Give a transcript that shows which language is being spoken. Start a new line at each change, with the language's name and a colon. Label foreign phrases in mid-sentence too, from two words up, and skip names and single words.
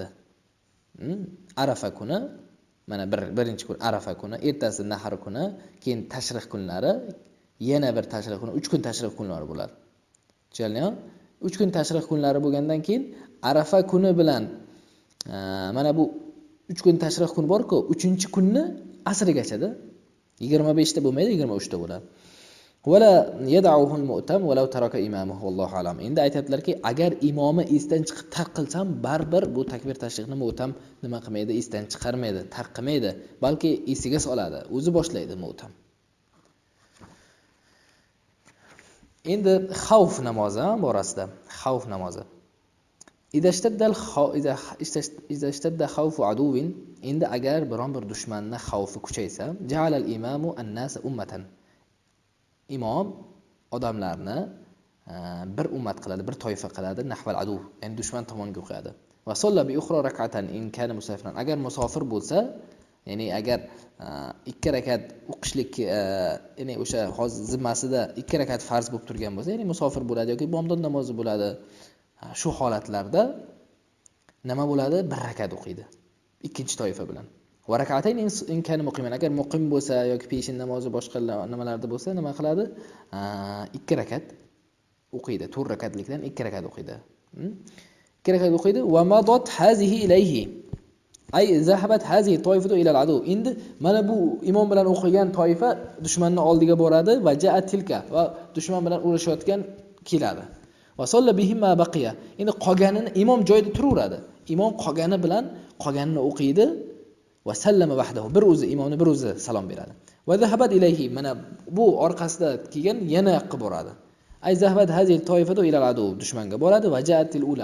Uzbek: Arafa kuni, mana birinchi kun Arafa kuni, ertasi Nahar kuni, keyin tashriq kunlari, yana bir tashriq kuni, 3 kun tashriq kunlari bo'ladi. Tushunarlimi? 3 kun tashriq kunlari bo'lgandan keyin Arafa kuni bilan mana bu 3 kun tashriq kuni bor-ku, 3-kunni asrigachada 25 ta bo'lmaydi, 23 ta bo'ladi.
Arabic: ولا يدعه المؤتم ولو تركه إمامه والله أعلم.
Uzbek: Endi aytadilarki, agar imomi esdan chiqib tark qilsam, baribir bu takbir tashriqni mu'tam nima qilmaydi, esdan chiqarmaydi, tark qilmaydi, balki esiga soladi, o'zi boshlaydi mu'tam. Endi xavf namozi borasida, xavf namozi.
Arabic: إذا اشتد خوف عدو,
Uzbek: endi agar biron bir dushmanning xavfi kuchaysa,
Arabic: جعل الإمام الناس أمة.
Uzbek: Imom odamlarni bir ummat qiladi, bir toifa qiladi,
Arabic: نحو العدو,
Uzbek: ya'ni dushman tomoniga qo'yadi.
Arabic: وصلى بأخرى ركعة إن كان مسافرا.
Uzbek: Agar musofir bo'lsa, ya'ni agar 2 rakat o'qishlik, ya'ni o'sha hozir zimmasida 2 rakat farz bo'lib turgan bo'lsa, ya'ni musofir bo'ladi yoki bomdod namozi bo'ladi. Shu holatlarda nima bo'ladi? 1 rakat o'qiydi. Ikkinchi toifa bilan.
Arabic: وركعتين إن كان مقيما.
Uzbek: Agar muqim bo'lsa yoki peshin namozi boshqa nimalarda bo'lsa, nima qiladi? 2 rakat o'qiydi. 4 rakatlikdan 2 rakat o'qiydi. 2 rakat o'qiydi.
Arabic: ومضت هذه إليه. أي ذهبت هذه الطائفة إلى العدو.
Uzbek: Endi mana bu imom bilan o'qigan toifa dushmanning oldiga boradi
Arabic: وجاءت تلك
Uzbek: va dushman bilan urushayotgan keladi.
Arabic: وصلى بهم ما بقي.
Uzbek: Endi qolganini imom joyida turaveradi. Imom qolgani bilan qolganini o'qiydi va
Arabic: سلم وحده.
Uzbek: Bir o'zi imomni bir o'zi salom beradi.
Arabic: وذهبت إليه,
Uzbek: mana bu orqasida kelgan yana yoqqa boradi.
Arabic: أي ذهبت هذه الطائفة إلى العدو,
Uzbek: dushmanga boradi
Arabic: وجاءت الأولى.